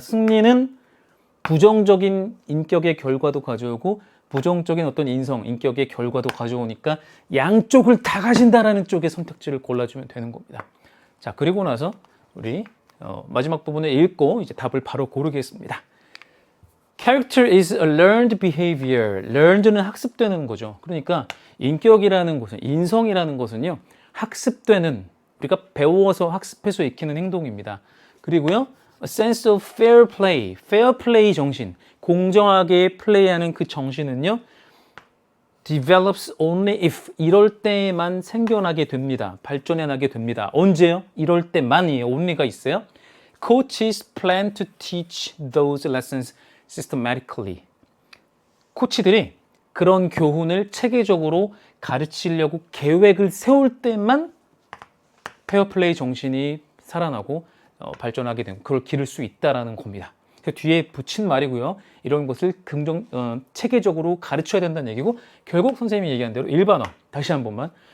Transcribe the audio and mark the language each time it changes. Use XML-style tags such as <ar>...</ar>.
<ko>승리는 부정적인 인격의 결과도 가져오고 부정적인 어떤 인성, 인격의 결과도 가져오니까 양쪽을 다 가진다라는 쪽의 선택지를 골라주면 되는 겁니다. 자, 그리고 나서 우리 마지막 부분을 읽고 이제 답을 바로 고르겠습니다.</ko> <en>Character is a learned behavior.</en> <ko>learned는 학습되는 거죠. 그러니까 인격이라는 것은, 인성이라는 것은요, 학습되는, 우리가 배워서 학습해서 익히는 행동입니다. 그리고요,</ko> <en>a sense of fair play,</en> <ko>fair play 정신, 공정하게 플레이하는 그 정신은요,</ko> <en>develops only if</en> <ko>이럴 때만 생겨나게 됩니다. 발전해 나게 됩니다. 언제요? 이럴 때만이에요. only가 있어요.</ko> <en>Coaches plan to teach those lessons systematically.</en> <ko>코치들이 그런 교훈을 체계적으로 가르치려고 계획을 세울 때만 페어플레이 정신이 살아나고 발전하게 되는 그걸 기를 수 있다라는 겁니다. 뒤에 붙인 말이고요. 이런 것을 체계적으로 가르쳐야 된다는 얘기고 결국 선생님이 얘기한 대로 일반화. 다시 한 번만.</ko>